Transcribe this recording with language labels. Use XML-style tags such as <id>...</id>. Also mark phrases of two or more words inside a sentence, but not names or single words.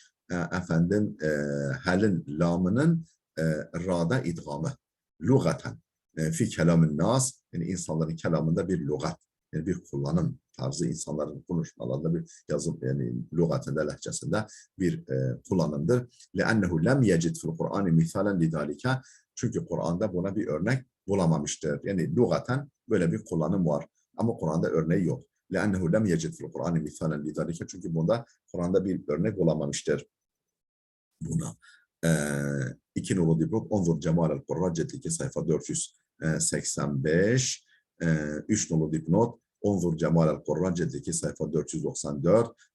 <tr>Efendim helin lamının ra'da idgamı.</tr> <ar>لغةً في كلام الناس.</ar> <tr>Yani insanların kelamında bir lugat. Yani bir kullanım tarzı insanların konuşmalarında bir yazım yani lügatinde, lehçesinde bir kullanımdır.</tr> <ar>لَأَنَّهُ لَمْ يَجِدْ فِي الْقُرْآنِ مِثَالًا لِذَٰلِكَ</ar> <tr>Çünkü Kur'an'da buna bir örnek bulamamıştır. Yani lügaten böyle bir kullanım var. Ama Kur'an'da örneği yok.</tr> <ar>لَأَنَّهُ لَمْ يَجِدْ فِي الْقُرْآنِ مِثَالًا لِذَٰلِكَ</ar> <tr>Çünkü bunda Kur'an'da bir örnek bulamamıştır. Buna. 2 nolu dipnot Onzur Cemal el-Kurra cilt 2 sayfa 485 3 nolu dipnot Onzur Cemal el-Kurra cilt 2 sayfa 494</tr>